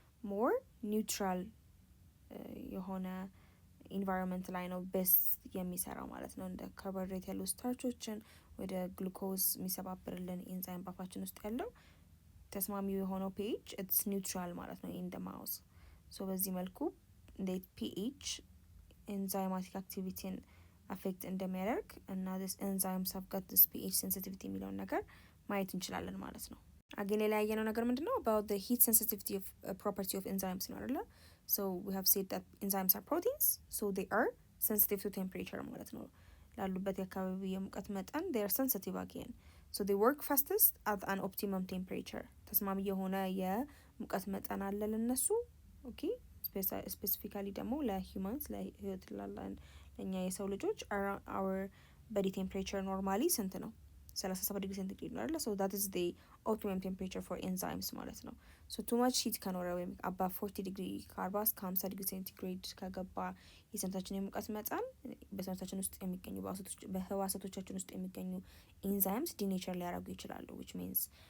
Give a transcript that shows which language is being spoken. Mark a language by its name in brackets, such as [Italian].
[English] more neutral [Amharic] የሆነ ኢንቫይሮንመንት ላይ ነው ቤስት የሚሰራው ማለት ነው። እንደ ካርቦሃይድሬት ያሉ ስታርቾችን ወደ ግሉኮዝ የሚሰባብርልን ኤንዛይም ባፋችን ውስጥ ያለው ተስማሚው የሆነው ፒኤች [English] it's neutral [Amharic] ማለት ነው [English] in the mouth. [Amharic] so በዚህ መልኩ እንዴት ፒኤች ኤንዛይማቲክ አክቲቪቲን አፌክት እንደሚያደርግ እና [English] this enzymes have got this pH sensitivity [Amharic] የሚለውን ነገር ማየት እንችላለን ማለት ነው። አገን ሌላ ያየነው ነገር ምንድነው? [English] about the heat sensitivity of property of enzymes ነው አይደለ? so we have said that enzymes are proteins so they are sensitive to temperature ማለት ነው። [Amharic] ላሉበት የአካባቢ የሙቀት መጠን [English] they are sensitive again so they work fastest at an optimum temperature [Amharic] ተስማሚ የሆነ የሙቀት መጠን አለ ለነሱ ኦኬ ስፔሲፊካሊ ደግሞ ለሂውማንስ ለህይወት ላለን ለኛ የሰው ልጆች [English] our body temperature normally [Amharic] ስንት ነው? 37 ዲግሪ ሴንቲግሬድ ነው አይደል? [English] so that is the optimum temperature for enzymes [Amharic] ማለት ነው። [English] so too much heat [Amharic] ከኖረ ወይም above 40 ዲግሪ ከ40 እስከ 50 ዲግሪ ሴንቲግሬድ ከገባ የሰውነታችን የሙቀት መጠን በሰውነታችን ውስጥ የሚገኙ በህዋሳቶቻችን ውስጥ የሚገኙ ኤንዛይምስ ዲኔቸር ሊያደርጉ ይችላሉ [English] which means